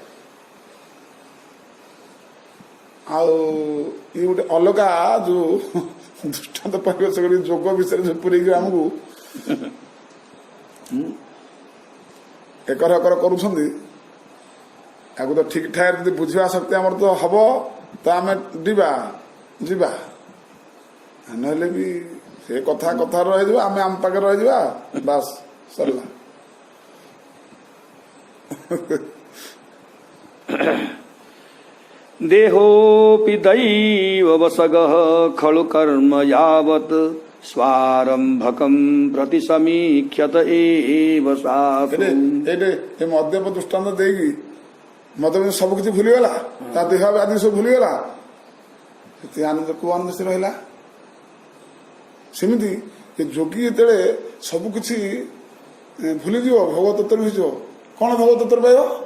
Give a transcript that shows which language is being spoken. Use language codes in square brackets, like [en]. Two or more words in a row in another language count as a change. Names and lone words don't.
[or] ଆଉ ଇଏ ଗୋଟେ ଅଲଗା ଯୋଉ ଦୃଷ୍ଟାନ୍ତ ପରିବେଶ କରି ଯୋଗ ବିଷୟରେ ଯୋଉ ପୁରେଇକି ଆମକୁ ଏକର ଏକର କରୁଛନ୍ତି, ତାକୁ ତ ଠିକ ଠାକ ଯଦି ବୁଝିବା ଶକ୍ତି ଆମର ତ ହବ ତ ଆମେ ଯିବା, ନହେଲେ ବି ସେ କଥା ରହିଯିବ, ଆମେ ଆମ ପାଖରେ ରହିଯିବା, ବାସ୍ ସରିଲା। [sa] देहोऽपि दैववसगः खलु कर्म यावत् स्वारम्भकं प्रति समीक्ष्यत एव सासु। [or] ଏ ମଦ୍ୟପ ଦୃଷ୍ଟାନ୍ତ ଦେଇକି ମଦ ସବୁ କିଛି ଭୁଲିଗଲା, ତା ଦେହ ଆଦି ସବୁ ଭୁଲିଗଲା, ସେତେ ଆନନ୍ଦ କୋଉ ଆନନ୍ଦ ସେ ରହିଲା। ସେମିତି ଏ ଯୋଗୀ ଯେତେବେଳେ ସବୁ କିଛି ଭୁଲିଯିବ, ଭୋଗ ତତ୍ତ୍ୱ ହେଇଯିବ, କଣ ଭୋଗ ତତ୍ତ୍ୱ ପାଇବ?